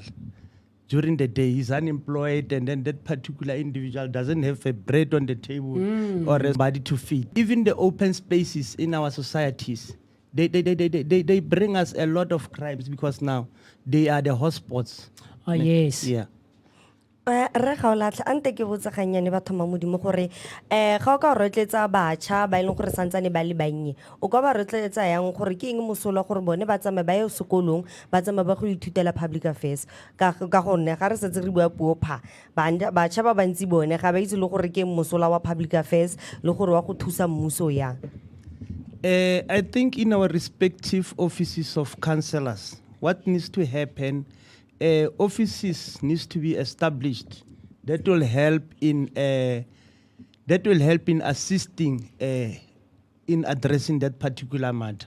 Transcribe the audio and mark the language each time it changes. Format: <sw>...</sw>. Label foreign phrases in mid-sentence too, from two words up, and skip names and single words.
<en>During the day, he's unemployed, and then that particular individual doesn't have a bread on the table or a body to feed. Even the open spaces in our societies, they bring us a lot of crimes because now they are the hotspots. Oh, yes. Yeah.</en> <tn>Re Kgaolatho ante ke botsa ganyane batho ma modimo gore ga o ka rotletsa batjha ba ileng gore santsane ba le bannye o ka ba rotletsa yang gore ke eng mosola gore bone ba tsame ba ye sekolong ba tsame ba go ithutela</tn> <en>public affairs</en> <tn>ka gonne ga re setse re bua puo pha batjha ba bantsi bone ga ba itse le gore ke mosola wa</tn> <en>public affairs</en> <tn>le gore wa go thusa mmuso yang.</tn> <en>I think in our respective offices of councillors, what needs to happen, offices needs to be established that will help in assisting in addressing that particular matter.</en>